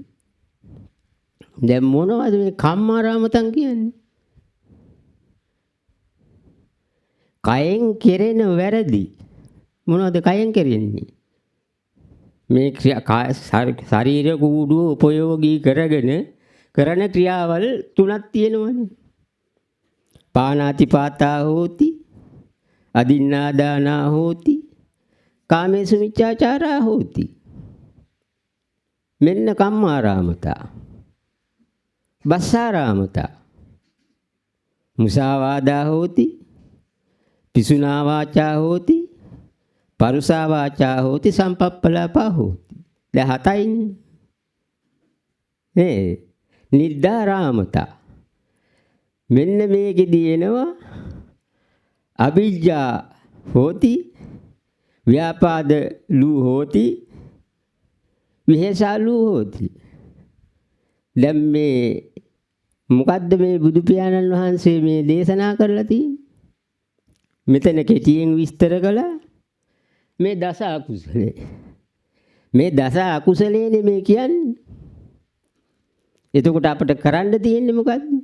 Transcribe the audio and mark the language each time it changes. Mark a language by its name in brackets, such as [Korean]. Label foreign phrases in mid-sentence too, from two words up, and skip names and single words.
[Sinhala] දැන් මොනවද මේ කම්මාරාමතං කියන්නේ? කයෙන් කෙරෙන වැරදි. මොනවද කයෙන් කෙරෙන්නේ? මේ ශරීර කූඩුව උපයෝගී කරගෙන කරන ක්‍රියාවල් තුනක් තියෙනවනේ. [Pali] පානාතිපාතා හෝති අදින්නාදානා හෝති කාමේසු මිච්ඡාචාරා හෝති. [Sinhala] මෙන්න කම්මාරාමතා. [Pali] බස්සාරාමතා මුසාවාදා හෝති පිසුනා වාචා හෝති පරුසා වාචා හෝති සම්පප්පලාපා හෝති. [Sinhala] දැන් හතයිනේ. නිද්දාරාමතා. මෙන්න මේකෙදී එනවා [Pali] අවිජ්ජා හෝති ව්‍යාපාද ලූ හෝති විහෙසා ලූ හෝති. [Sinhala] දැන් මේ මොකද්ද මේ බුදු පියාණන් වහන්සේ මේ දේශනා කරලා තියෙන්නේ? මෙතන කෙටියෙන් විස්තර කළා මේ දස අකුසලේ. මේ දස අකුසලේනේ මේ කියන්නේ. එතකොට අපිට කරන්න තියෙන්නේ මොකද්ද?